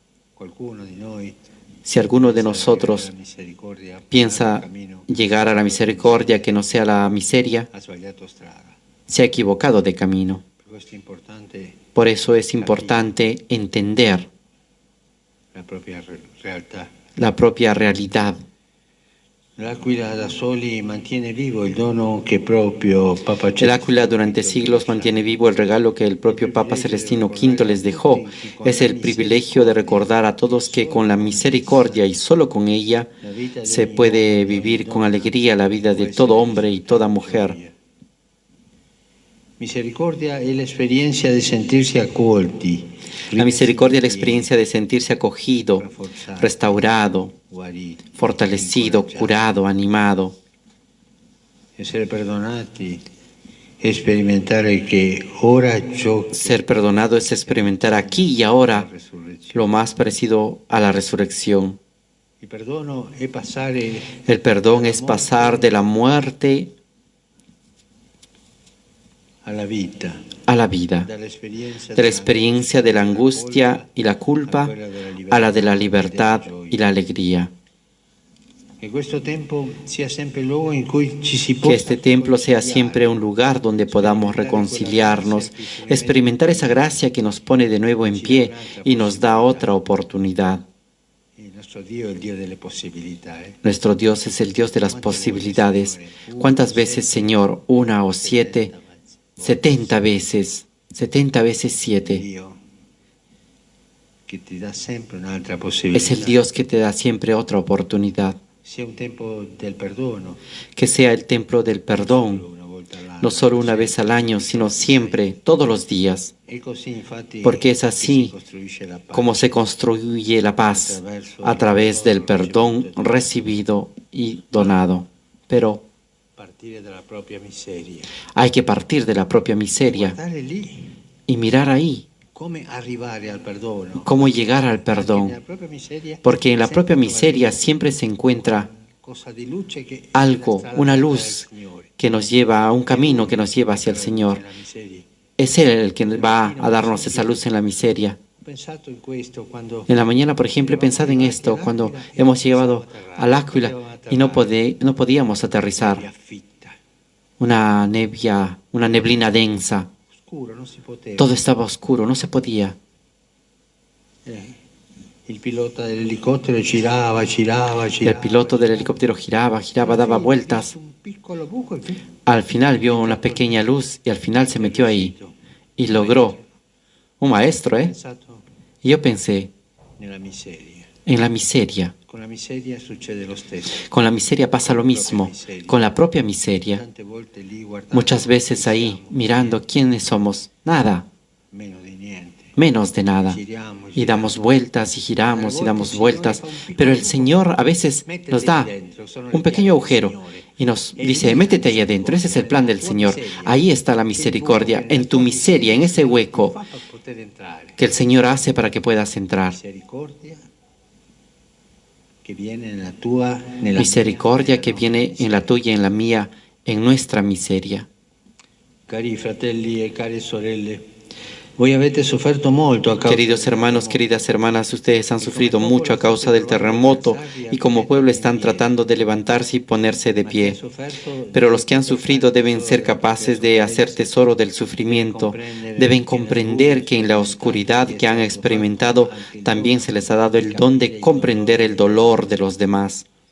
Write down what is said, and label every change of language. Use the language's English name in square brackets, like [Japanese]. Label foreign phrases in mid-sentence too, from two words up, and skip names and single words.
[Spanish] Si alguno de nosotros piensa llegar a la misericordia que no sea la miseria, se ha equivocado de camino. Por eso es importante entender la propia realidad. [Italian] L'Aquila da Soli mantiene vivo il dono che proprio Papa [Spanish] El Áquila durante siglos mantiene vivo el regalo que el propio Papa Celestino V les dejó. Es el privilegio de recordar a todos que con la misericordia y solo con ella se puede vivir con alegría la vida de todo hombre y toda mujer. [Italian] Misericordia è l'esperienza di sentirsi accolti. [Spanish] La misericordia es la experiencia de sentirse acogido, restaurado, fortalecido, curado, animado. [Italian] Essere perdonati e sperimentare che ora ciò che [Spanish] Ser perdonado es experimentar aquí y ahora lo más parecido a la resurrección. [Italian] il perdono è passare [Spanish] El perdón es pasar de la muerte [Italian] alla vita, [Spanish] a la vida, [Italian] dall'esperienza [Spanish] de la experiencia de la angustia y la culpa a la de la libertad y la alegría. [Italian] che questo tempo sia sempre il luogo in cui ci si [Spanish] Que [Italian] possa [Spanish] este templo sea siempre un lugar donde podamos reconciliarnos, experimentar esa gracia que nos pone de nuevo en pie y nos da otra oportunidad. [Italian] Il nostro Dio è il Dio delle possibilità. [Spanish] Nuestro Dios es el Dios de las posibilidades. ¿Cuántas veces, Señor? 1 o 7, 70 veces 7. [Italian] Dio che ti dà sempre un'altra possibilità. [Spanish] Es el Dios que te da siempre otra oportunidad. [Italian] Sia un tempo del perdono, [Spanish] Que sea el templo del perdón, [Italian] una volta all'anno. [Spanish] no solo una vez al año, sino siempre, todos los días. [Italian] E così infatti [Spanish] Porque es [Italian] che [Spanish] así [Italian] si costruisce la pace [Spanish] como se construye la paz a través del perdón recibido y donado. Pero [Italian] partire dalla propria miseria. [Spanish] hay que partir de la propia miseria [Italian] Guardare lì [Spanish] y mirar ahí [Italian] come arrivare al perdono. [Spanish] cómo llegar al [Italian] Nella [Spanish] perdón. [Italian] propria miseria [Spanish] Porque en la [Italian] sempre [Spanish] propia [Italian] come [Spanish] miseria siempre se encuentra [Italian] cosa di luce che è [Spanish] algo, [Italian] la strada [Spanish] una [Italian] del [Spanish] luz [Italian] Signore. [Spanish] que nos lleva a un camino que nos lleva hacia el Señor. [Italian] Nella miseria. [Spanish] Es Él el que va a darnos esa luz en la miseria. [Italian] Ho pensato in questo quando [Spanish] En la mañana, por ejemplo, he pensado en esto cuando hemos llegado al Áquila y no podíamos aterrizar. [Italian] nebbia fitta, [Spanish] Una neblina densa. [Italian] oscuro, non si poteva. [Spanish] Todo estaba oscuro, no se podía. [Italian] Il pilota dell'elicottero girava. [Spanish] El piloto del helicóptero giraba, daba vueltas. [Italian] Un piccolo buco e [Spanish] Al final vio una pequeña luz y al final se metió ahí y logró. [Italian] Un maestro, ho ¿eh? pensato [Spanish] Y yo pensé [Italian] nella miseria. [Spanish] en la miseria. [Italian] Con la miseria succede lo stesso. [Spanish] Con la miseria pasa lo mismo, con la propia miseria. [Italian] Tante volte lì guardando [Spanish] Muchas veces ahí, mirando quiénes somos, nada, [Italian] meno di niente. [Spanish] menos de nada. [Italian] Giriamo, [Spanish] Y damos vueltas y giramos y damos vueltas, pero el Señor a veces nos da un pequeño agujero y nos dice, métete ahí adentro, ese es el plan del Señor. Ahí está la misericordia, en tu miseria, en ese hueco [Italian] fa per poter entrare. [Spanish] que el Señor hace para que puedas entrar. [Italian] Misericordia che viene nella tua, nella [Spanish] Misericordia que viene en la tuya, en la mía, en nuestra miseria. [Italian] Cari fratelli e care sorelle, voi avete sofferto molto a causa [Spanish] Queridos hermanos, queridas hermanas, ustedes han sufrido mucho a causa del terremoto y como pueblo están tratando de levantarse y ponerse de pie. Pero los que han sufrido deben ser capaces de hacer tesoro del sufrimiento, deben comprender que en la oscuridad que han experimentado también se les ha dado el don de comprender el dolor de los demás.